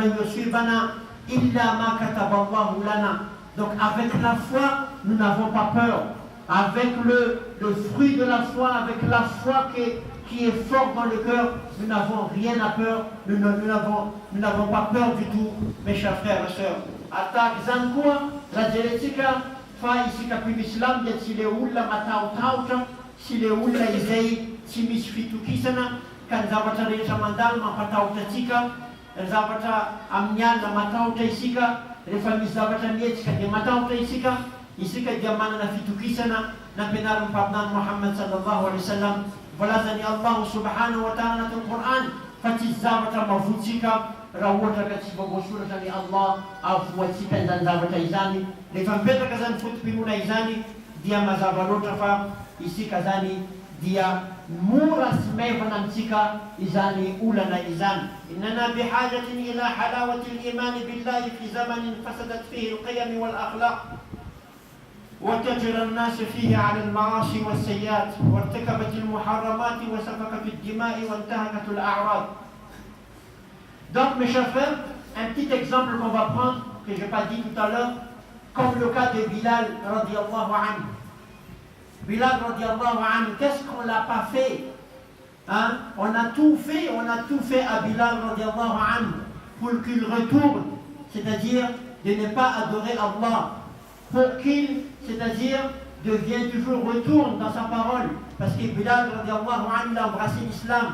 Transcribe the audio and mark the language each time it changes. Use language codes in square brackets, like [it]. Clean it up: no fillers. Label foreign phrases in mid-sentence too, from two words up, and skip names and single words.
[fr] Donc avec la foi, nous n'avons pas peur. Avec le fruit de la foi, avec la foi qui est forte dans le cœur, nous n'avons rien à peur, nous n'avons pas peur du tout, mes chers frères et sœurs. [mg] Attaque Zankua, la dialectica, fa isika pino-islam dia tsy le olona matahotahotra, sy le olona izay tsy misy fitokisana, ka ny zavatra rehetra mandalo mampatahotra atsika, ny zavatra amin'ny alina matahotra isika, rehefa misy zavatra mietsika dia matahotra isika dia manana fitokisana nampianarin'ny mpaminany [ar] Muhammad sallallahu alaihi wasallam. [mg] Volazany [ar] Allah subhanahu wa ta'ala [mg] anatin'ny Quran fa tsy zavatra mavotsika raha ohatra ka tsy voasoratra ny Allah avoatsika izany zavatra izany. Rehefa mipetraka zany fotom-pinoana izany dia mazava loatra fa isika zany dia mora sy maivana amintsika izany olana izany. [ar] إننا بحاجة إلى حلاوة الإيمان بالله في زمن فسدت فيه القيم والأخلاق وتجر الناس فيه على المعاصي والسيئات وارتكبت المحرمات وسفكت الدماء وانتهكت الأعراض. [fr] Donc mes chers frères, un petit exemple qu'on va prendre, que je n'ai pas dit tout à l'heure, comme le cas de Bilal [ar] radiallahu anhu. [fr] Bilal [ar] radiallahu anhu, [fr] qu'est-ce qu'on l'a pas fait, hein? On a tout fait à Bilal [ar] radiallahu anhu [fr] pour qu'il retourne, c'est-à-dire de ne pas adorer Allah, pour qu'il, c'est-à-dire, retourne dans sa parole. Parce que Bilal, [ar] radiallahu anhu, [fr] a embrassé l'islam.